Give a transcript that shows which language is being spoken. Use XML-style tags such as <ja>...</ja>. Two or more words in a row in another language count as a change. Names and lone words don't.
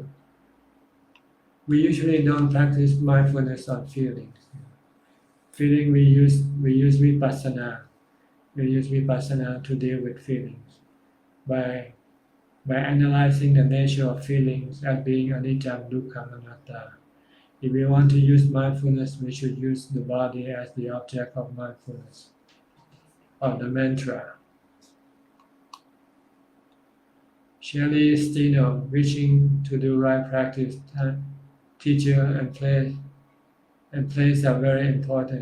<en>We usually don't practice mindfulness on feelings. Feeling we use vipassana. We use vipassana to deal with feelings by analyzing the nature of feelings as being</en> <pi>anicca, dukkha, anatta.</pi> <en>If we want to use mindfulness, we should use the body as the object of mindfulness, or the mantra. Shelley Stino, wishing to do right practice, teacher and place are very important.</en>